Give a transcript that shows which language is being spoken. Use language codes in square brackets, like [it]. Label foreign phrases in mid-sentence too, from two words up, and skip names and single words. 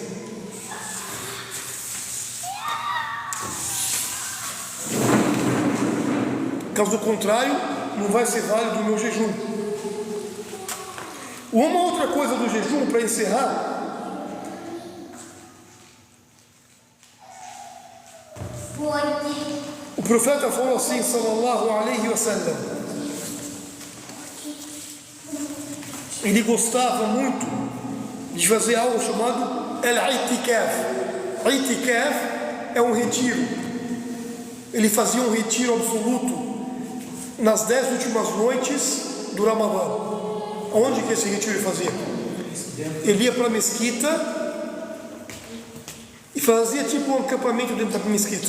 [pt] Caso contrário, não vai ser válido o meu jejum. Uma outra coisa do jejum, para encerrar, o profeta falou assim, [ar] صلى الله عليه وسلم, [pt] ele gostava muito de fazer algo chamado al-i'tikaf. I'tikaf é um retiro. Ele fazia um retiro absoluto nas 10 últimas noites do Ramadã. Onde que esse retiro ele fazia? Ele ia para a mesquita e fazia tipo um acampamento dentro da mesquita.